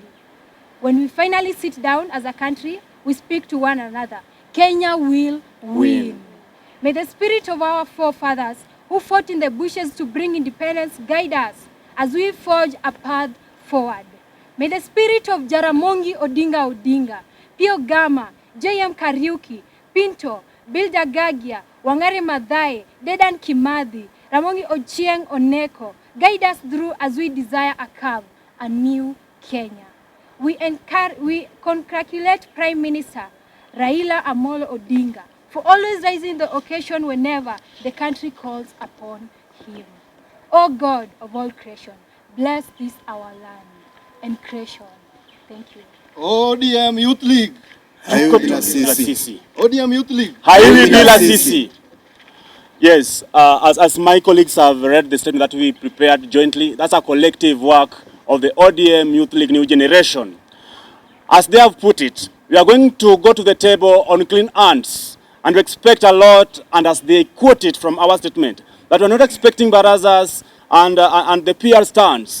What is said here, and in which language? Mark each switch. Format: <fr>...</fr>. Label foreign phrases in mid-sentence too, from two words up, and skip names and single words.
<en>When we finally sit down as a country, we speak to one another. Kenya will win. May the spirit of our forefathers who fought in the bushes to bring independence guide us as we forge a path forward. May the spirit of Jaramogi Odinga Odinga, Pio Gama, J.M. Kariuki, Pinto, Bilda Gagia, Wangari Maathai, Dedan Kimathi, Ramogi Ochieng Oneko guide us through as we desire a new Kenya. We congratulate Prime Minister Raila Amolo Odinga for always raising the occasion whenever the country calls upon him. O God of all creation, bless this our land and creation. Thank you. ODM Youth League.</en> <sw>Hayubi bila sisi.</sw> <en>ODM Youth League.</en> <sw>Hayubi bila sisi.</sw> <en>Yes, as my colleagues have read the statement that we prepared jointly, that's a collective work of the ODM Youth League New Generation. As they have put it, we are going to go to the table on clean hands, and we expect a lot, and as they quote it from our statement, that we're not expecting barazas and the PR stands.</en>